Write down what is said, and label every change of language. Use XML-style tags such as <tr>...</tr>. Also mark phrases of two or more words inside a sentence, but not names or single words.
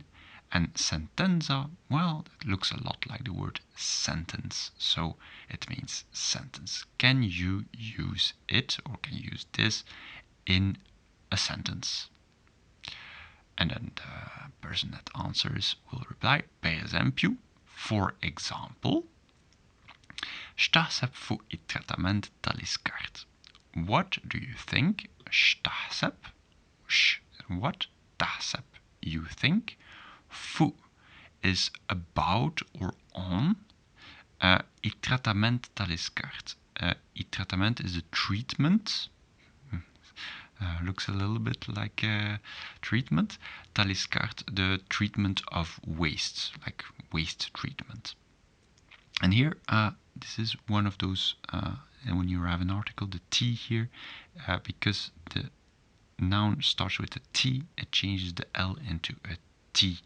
<en>And sentenza, well, it looks a lot like the word sentence. So it means sentence. Can you use it, or can you use this in a sentence? And then the person that answers will reply,</en> <it>per esempio,</it> <en>for example,</en> <mt>Staħseb fuq it-trattament tal-iskart.</mt> <en>What do you think? Staħseb, what? Taħseb, you think. Fuq is about or on.</en> <mt>It-trattament tal-iskart.</mt> <en>It-trattament is a treatment. Looks a little bit like treatment. Taliskart, the treatment of waste, like waste treatment. And here, this is one of those, and when you have an article, the T here, because the noun starts with a T, it changes the L into a T.</en>